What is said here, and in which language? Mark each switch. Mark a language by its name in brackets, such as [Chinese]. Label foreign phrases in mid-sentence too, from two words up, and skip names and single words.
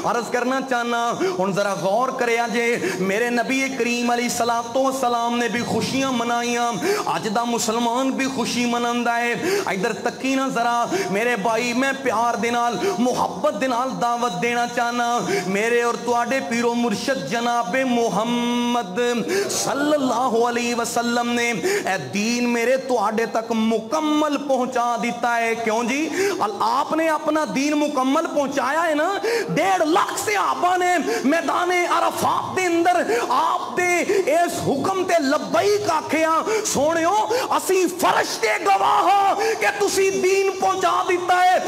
[Punjabi] عرض کرنا چاہنا ہن ذرا غور کریا جے، میرے نبی کریم [Arabic] عليه الصلاة والسلام [Punjabi] نے بھی خوشیاں منائیاں، اج دا مسلمان بھی خوشی مناندا ہے. ادھر تکی نا ذرا میرے بھائی، میں پیار دے نال محبت دے نال دعوت دینا چاہنا میرے اور تہاڈے پیرو مرشد جنابِ محمد [Arabic] صلى الله عليه وسلم [Punjabi] نے اے دین میرے تہاڈے تک مکمل پہنچا دتا ہے. [Urdu] کیوں جی? آپ نے اپنا دین مکمل پہنچایا ہے نا. [Punjabi] 1.5 لاکھ صحابہ نے میدانِ عرفات دے اندر آپ دے اس حکم تے لبیک آکھیا، سونیو اسی فرشتے گواہ کہ تسی دین پہنچا دتا ہے.